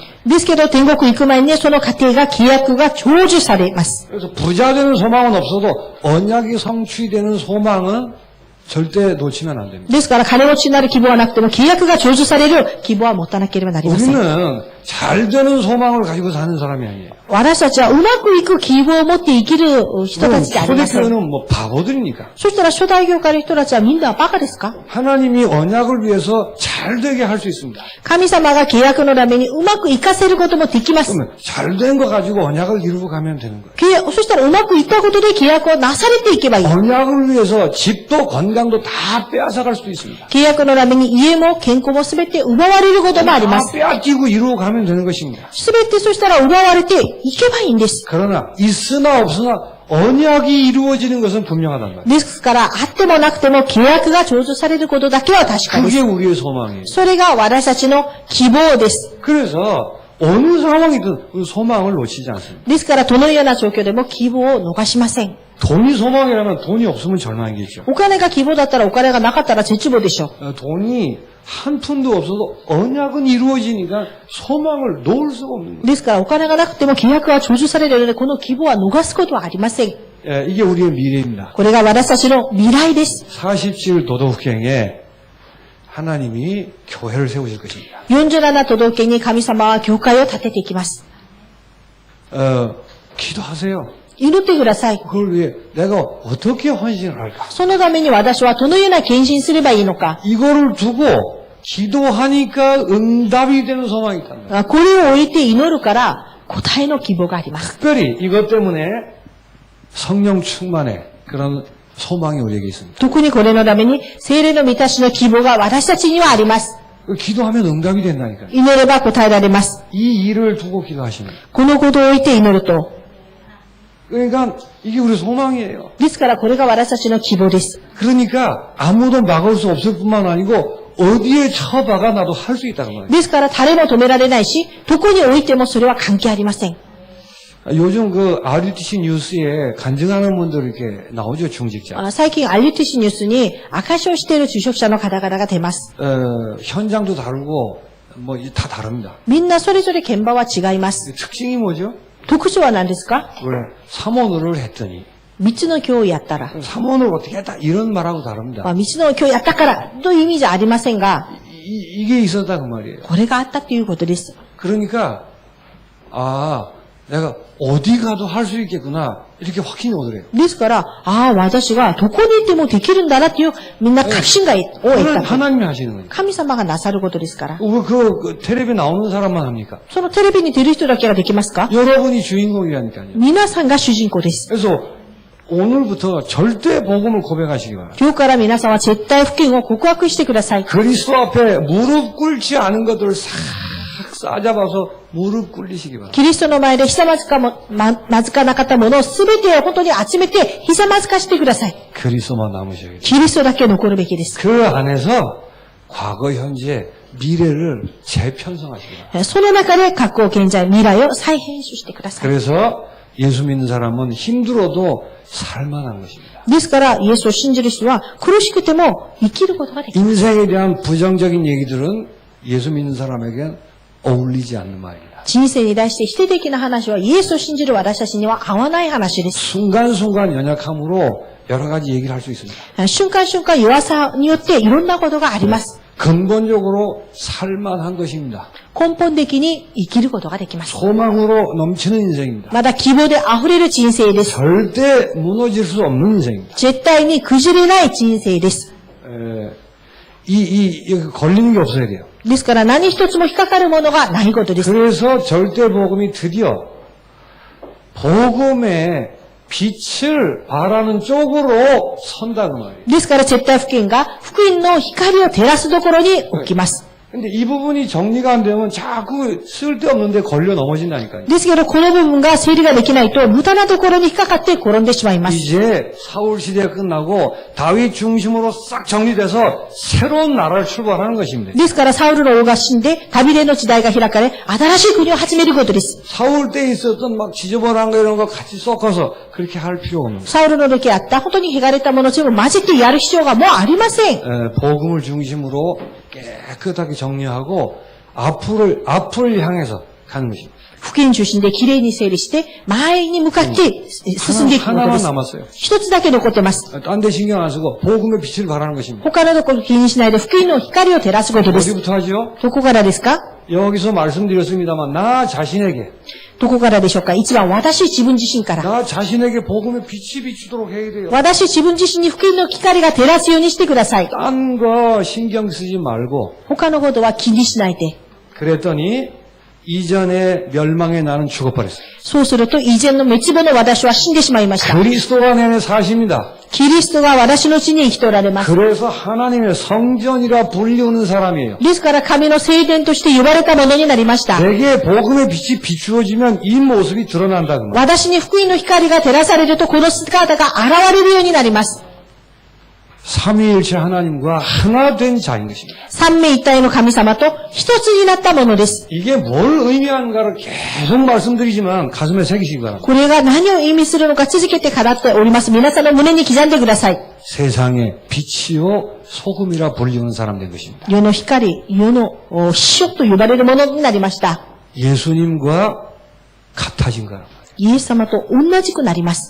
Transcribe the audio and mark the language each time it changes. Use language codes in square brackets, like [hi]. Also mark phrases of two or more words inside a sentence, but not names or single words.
[ja] ですけど天国行く前にその過程が契約が成就されます。 [ko] 그래서 부자 되는 소망은 없어도 언약이 성취되는 소망은 절대 놓치면 안 됩니다. [ja] ですから金持ちになる希望はなくても契約が成就される希望は持たなければなりません。 [ko] 우리는 잘 되는 소망을 가지고 사는 사람이 아니에요. [ja] 私たちはうまくいく希望を持って生きる人たちでありません。 [ko] 초대교회는 뭐 바보들이니까. [ja] そしたら初代教会の人たちはみんなバカですか？ [ko] 하나님이 언약을 위해서 잘 되게 할 수 있습니다. [ja] 神様が契約のためにうまくいかせることもできます。 [ko] 그러면 잘 된 거 가지고 언약을 이루고 가면 되는 거예요. [ja] そしたらうまくいったことで契約をなされていけばいい。 [ko] 언약을 위해서 집도 건강도 다 빼앗아갈 수도 있습니다. [ja] 契約のために家も健康もすべて奪われることもありま [ko] 다 [ja] す。 [ko] 빼앗기고 이루고 가면 되는 것입니다. [ja] すべてそしたら奪われていけばいいんです。 [ko] 그러나 있으나 없으나 언약이 이루어지는 것은 분명하단 말이에요. [ja] ですから、あってもなくても契約が成就されることだけは確かで [ko] 그게 [ja] す。 [ko] 우리의 소망이에요. [ja] それが私たちの希望です。 [ko] 그래서 어느 상황이든 그 소망을 놓치지 않습니다. [ja] ですから、どのような状況でも希望を逃しません。 [ko] 돈이 소망이라면 돈이 없으면 절망이겠죠. [ja] お金が希望だったらお金がなかったら絶望でしょう。 [ko] 돈이 한 푼도 없어도 언약은 이루어지니까 소망을 놓을 수가 없는 거예요. [ja] ですから、お金がなくても契約は成就されるので、この希望は逃すことはありません。 [ko] 이게 우리의 미래입니다. [ja] これが私たちの未来です。 [ko] 47 도덕행에 하나님이 교회를 세우실 것입니다. [ja] 47 都道府県に神様は教会を建てていきます。 [ko] 기도하세요. [ja] 祈ってください。 [ko] 그걸 위해 내가 어떻게 헌신을 할까? [ja] そのために私はどのような献身すればいいのか。 [ko] 이거를 두고 기도하니까 응답이 되는 소망이 있단 말이에요. [ja] これを置いて祈るから答えの希望があります。 [ko] 특별히 이것 때문에 성령 충만의 그런 소망이 우리에게 있습니다. [ja] 特にこれのために聖霊の満たしの希望が私たちにはあります。 [ko] 기도하면 응답이 된다니까요. [ja] 祈れば答えられます。 [ko] 이 일을 두고 기도하시는 거예요. [ja] このことを置いて祈ると。 [ko] 그러니까 이게 우리 소망이에요. [ja] ですからこれが私たちの希望です。 [ko] 그러니까 아무도 막을 수 없을 뿐만 아니고 어디에 쳐박아 나도 할 수 있다는 거예요. [ja] ですから誰も止められないし、どこに置いてもそれは関係ありません。 [ko] 요즘 그 RUTC 뉴스에 간증하는 분들 이렇게 나오죠, 중직자. [ja] 最近 RUTC ニュースに証しをしている受職者の方々が出ます。 [ko] 현장도 다르고 뭐 다 다릅니다. [ja] みんなそれぞれ現場は違います。 [ko] 특징이 뭐죠? [ja] 特徴は何ですか？ [ko] 왜 삼원을 했더니 [ja] 3 つの教をやったら、 [ko] 삼원을 어떻게 했다 이런 말하고 다릅니다. [ja] 3 つの教をやったからという意味じゃありませんが、 [ko] 이게 있었다 그 말이에요. [ja] これがあったということです。 [ko] 그러니까 내가 어디 가도 할 수 있겠구나 이렇게 확신이 오더래요. [ja] ですから、私がどこに行ってもできるんだなっていう、みんな確信を得 [ko] 그건 [ja] た。 [ko] 하나님이 하시는 거예요. [ja] 神様がなさることですから。 [ko] 왜 그 텔레비에 나오는 사람만 합니까? [ja] そのテレビに出る人だけができますか？ [ko] 여러분이 주인공이라니까요. [ja] 皆さんが主人公です。 [ko] 그래서 오늘부터 절대 복음을 고백하시기 바랍니다. [ja] 今日から皆さんは絶対福音を告白してください。 [ko] 그리스도 앞에 무릎 꿇지 않은 것들을 싹 싸잡아서 무릎 꿇리시기 바랍니다. [ja] キリストの前でひざまずかなかったものをすべてを本当に集めてひざまずかしてください。 [ko] 그리스도만 남으셔야겠죠. [ja] キリストだけ残るべきです。 [ko] 그 안에서 과거, 현재, 미래를 재편성하시기 바랍니다. [ja] その中で過去、現在、未来を再編集してください。 [ko] 그래서 예수 믿는 사람은 힘들어도 살만한 것입니다. [ja] ですから、イエスを信じる人は苦しくても生きることができる。 [ko] 인생에 대한 부정적인 얘기들은 예수 믿는 사람에겐 어울리지 않는 말입니다. [ja] 人生に対して否定的な話はイエスを信じる私たちには合わない話です。 [ko] 순간순간 연약함으로 여러 가지 얘기를 할 수 있습니다. [ja] 瞬間瞬間弱さによっていろんなことがあります。 [ko] 근본적으로 살만한 것입니다. [ja] 根本的に生きることができます。 [ko] 소망으로 넘치는 인생입니다. [ja] まだ希望で溢れる人生です。 [ko] 절대 무너질 수 없는 인생입니다. [ja] 絶対に崩れない人生です。 [ko] 걸리는 게 없어야 돼요. [ja] ですから何一つも引っかかるものがないことです。 [ko] 그래서 절대 복음이 드디어 복음의 빛을 바라는 쪽으로 선다는 말이에요. [ja] ですから絶対福音が福音の光を照らすところに置きます。 [ko] 근데 이 부분이 정리가 안 되면 자꾸 쓸데없는데 걸려 넘어진다니까요. [ja] ですけどこの部分が整理ができないと無駄なところに引っかかって転んでしまいます。 [ko] 이제 사울 시대가 끝나고 다윗 중심으로 싹 정리돼서 새로운 나라를 출발하는 것입니다. [ja] ですからサウルの王が死んでダビデの時代が開かれ新しい国を始めることです。 [ko] 사울 때 있었던 막 지저분한 거 이런 거 같이 섞어서 그렇게 할 필요가 없는 거예요. [ja] サウルの時あった本当に汚れたものを全部混ぜてやる必要がもうありません。 [ko] 복음을 중심으로 깨끗하게 정리하고 앞을 향해서 가는 것입니다. [ja] 福音中心できれいに整理して前に向かって進んでいくことで [ko] 하나만 [ja] す。 [ko] 남았어요. [ja] 一つだけ残ってます。 [ko] 딴 데 신경 안 쓰고 복음의 빛을 바라는 것입니다. [ja] 他のところ気にしないで福音の光を照らすことです。 [ko] 어디부터 하죠? [ja] どこからですか？ [ko] 여기서 말씀드렸습니다만 나 자신에게 [ja] どこからでしょうか？一番私自分自身から。 [ko] 나 자신에게 복음의 빛이 비추도록 해야 돼요. [ja] 私自分自身に福音の光が照らすようにしてください。 [ko] 딴 거 신경 쓰지 말고 [ja] 他のことは気にしないで。 [ko] 그랬더니 이전의 멸망의 나는 죽어버렸어요. [ja] そうすると、以前の滅亡の私は死んでしまいました。 [ko] 그리스도가 내 안에 사십니다. [ja] キリストが私のうちに生きておられます。 [ko] 그래서 하나님의 성전이라 불리우는 사람이에요. [ja] ですから、神の聖殿として呼ばれたものになりました。 [ko] 내게 복음의 빛이 비추어지면 이 모습이 드러난다. 그 말. [ja] 私に福音の光が照らされると、この姿が現れるようになります。 [ko] 삼위일체 하나님과 하나 된 자인 것입니다. [ja] 三位一体の神様と一つになったものです。 [ko] 이게 뭘 의미하는가를 계속 말씀드리지만 가슴에 새기시기 바랍니다. [ja] これが何を意味するのか続けて語っております。皆さんの胸に刻んでください。 [ko] 세상의 빛이요 소금이라 불리우는 사람 된 것입니다. [ja] 世の光、世の塩と呼ばれるものになりました。 [ko] 예수님과 같아진 거란 말이에요. [ja] イエス様と同じくなります。